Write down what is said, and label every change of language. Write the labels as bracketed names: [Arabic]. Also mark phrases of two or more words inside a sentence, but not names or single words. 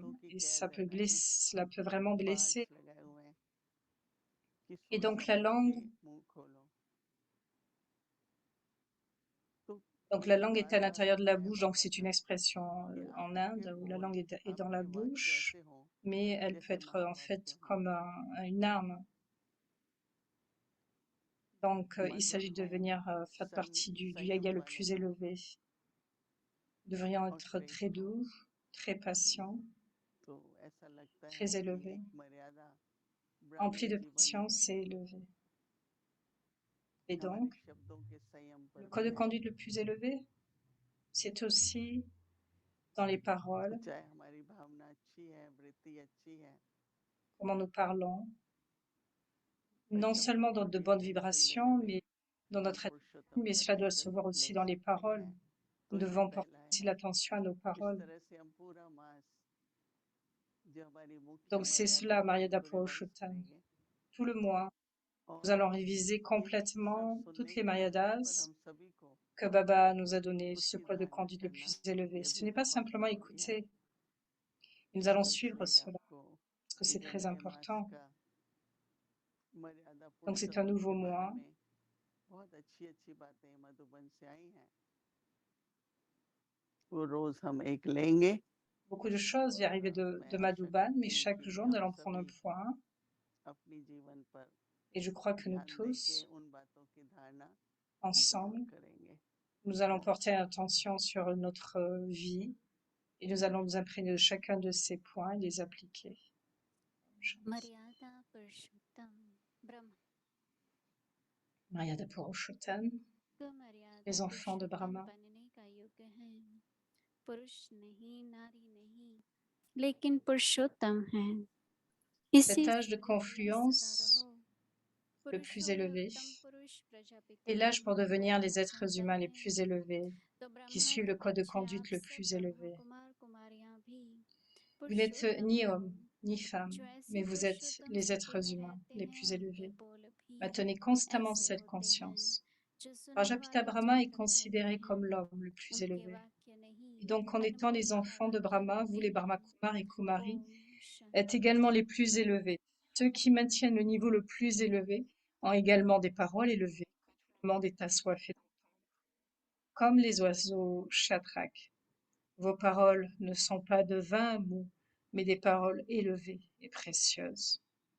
[Hindi] दांतों की [French] et ça [Hindi] कैद [French] peut [Hindi] है, [French] blesser, cela peut vraiment [Hindi] बार्स [French] blesser. [Hindi] लगाए हुए हैं कि [French] Et [Hindi] सोच [French] donc, la [Hindi] समझ के [French] langue, [Hindi] मुंह खोलो। तो [French] donc [Hindi] ये [French] la [Hindi] जो [French] langue est [Hindi] बार [French] à [Hindi] बार [French] l'intérieur de [Hindi] आता [French] la [Hindi] है [French] bouche, donc [Hindi] बाबा [French] c'est une [Hindi] का [French] expression [Hindi] कि [French] en [Hindi] आपके [French] Inde où la [Hindi] बोल, [French] langue est dans la [Hindi] आपके वाक्य [French] bouche, [Hindi] ऐसे हों [French] mais elle peut [Hindi] जैसे [French] être en fait [Hindi] महावाक्य हों, [French] comme une arme. Donc, il [Hindi] मधुर [French] s'agit de [Hindi] हों, [French] venir faire partie du yaga [Hindi] संयम [French] le [Hindi] वाले [French] plus [Hindi] हों [French] élevé. Nous devrions [Hindi] और [French] être très [Hindi] श्रेष्ठ हों। [French] doux, très patients, [Hindi] तो ऐसा लगता [French] très [Hindi] है कि [French] élevés, [Hindi] एक मर्यादा [French] remplis [Hindi] ब्राह्मण [French] de [Hindi] जीवन [French] patience et élevés. Et [Hindi] हमारे [French] donc, [Hindi] शब्दों के संयम [French] le [Hindi] पर [French] code [Hindi] भी [French] de [Hindi] है। [French] conduite le plus élevé, c'est aussi dans les paroles, [Hindi] चाहे हमारी भावना अच्छी है, वृत्ति अच्छी है, [French] comment nous parlons, [Hindi] पर [French] non [Hindi] शब्दों [French] seulement dans [Hindi] पर [French] de [Hindi] भी [French] bonnes [Hindi] अटेंशन देने [French] vibrations, [Hindi] में [French] mais dans [Hindi] हम [French] notre attitude, [Hindi] पुरुषोत्तम [French] mais [Hindi] का [French] cela doit se [Hindi] टीचर [French] voir [Hindi] ले [French] aussi dans les [Hindi] सकते [French] paroles. [Hindi] हैं। [French] Nous [Hindi] तो ये [French] devons porter [Hindi] पहला [French] aussi [Hindi] है। [French] l'attention à nos [Hindi] इस [French] paroles. [Hindi] तरह से हम पूरा मास जो हमारी मुख्य [French] Donc c'est [Hindi] मर्यादा [French] cela, [Hindi] है [French] Mariada [Hindi] उनको रिवाइज [French] Purushottam. [Hindi] करेंगे [French] Tout le mois, nous [Hindi] और [French] allons réviser [Hindi] ये सब [French] complètement toutes [Hindi] सुनने [French] les [Hindi] के बाद पर [French] Mariadas [Hindi] हम सभी को [French] que Baba nous a donné, ce [Hindi] उसकी [French] code de [Hindi] धारणा [French] conduite le [Hindi] करना [French] plus élevé. [Hindi] ये [French] Ce [Hindi] भी [French] n'est pas [Hindi] बहुत [French] simplement [Hindi] जरूरी है। [French] écouter, nous allons [Hindi] तो [French] suivre [Hindi] इसलिए [French] cela, [Hindi] आपको [French] parce que c'est [Hindi] ये [French] très [Hindi] नए मास [French] important. [Hindi] का मर्यादा [French] Donc c'est un [Hindi] पुरुषोत्तम [French] nouveau [Hindi] के बारे [French] mois. [Hindi] में बहुत अच्छी अच्छी बातें मधुबन से आई हैं। वो रोज हम एक लेंगे [French] Beaucoup de choses [Hindi] और [French] vont arriver de, [Hindi] मैं [French] de [Hindi] आशा [French] Madhuban, mais [Hindi] करती हूँ [French] chaque [Hindi] कि [French] jour, nous [Hindi] हम [French] allons prendre un [Hindi] सभी [French] point. [Hindi] अपनी जीवन पर [French] Et je crois que nous [Hindi] ध्यान देके [French] tous, [Hindi] उन बातों की धारणा जरूर [French] ensemble, [Hindi] करेंगे। [French] nous allons porter attention sur notre vie et nous allons nous imprégner de chacun de ces points et les appliquer. [Hindi] मर्यादा पुरुषोत्तम ब्रह्म मर्यादा पुरुषोत्तम, को मर्यादा [French] les enfants de [Hindi] पुरुषोत्तम [French] Brahma. [Hindi] बनने का युग है। पुरुष नहीं, नारी नहीं, लेकिन पुरुषोत्तम है। [French] Cet [Hindi] इसी [French] âge de [Hindi] स्मरण में सदा [French] confluence [Hindi] रहो। [French] le plus [Hindi] पुरुषों में [French] élevé [Hindi] उत्तम पुरुष [French] est [Hindi] प्रजापिता [French] l'âge pour [Hindi] ब्रह्मा को [French] devenir les êtres [Hindi] दर्शाता [French] humains les [Hindi] है। [French] plus élevés, [Hindi] तो [French] qui [Hindi] ब्रह्मा [French] suivent [Hindi] के [French] le code de [Hindi] बच्चे आप [French] conduite le [Hindi] सब [French] plus [Hindi] ब्रह्मा [French] élevé. [Hindi] कुमार कुमारियां भी [French] Vous n'êtes [Hindi] पुरुषोत्तम [French] ni [Hindi] हो। [French] homme, ni femme, [Hindi] जो [French] mais [Hindi] ऐसे [French] vous êtes [Hindi] पुरुषोत्तम [French] les [Hindi] स्थिति [French] êtres [Hindi] में [French] humains [Hindi] रहते [French] les [Hindi] हैं, [French] plus [Hindi] उनके [French] élevés. [Hindi] बोल भी [French] Maintenez constamment [Hindi] ऐसे [French] cette [Hindi] होते हैं। [French] conscience. [Hindi] जो सुनने [French] Prajapita [Hindi] वाले [French] Brahma est [Hindi] चंचल रहते [French] considéré comme [Hindi] हैं, [French] l'homme le plus [Hindi] उनके [French] élevé. [Hindi] वाक्य नहीं, [French] Et donc, en étant [Hindi] अनमोल [French] les enfants de [Hindi] महावाक्य [French] Brahma, vous [Hindi] होते [French] les Brahma [Hindi] हैं। [French] Kumar et Kumari, [Hindi] ओम [French] êtes [Hindi] शांति। [French] également les plus élevés. Ceux qui maintiennent le niveau le plus élevé ont également des paroles élevées. Le monde est assoiffé. Comme les oiseaux chatrak. Vos paroles ne sont pas de vains mots, mais des paroles élevées et précieuses.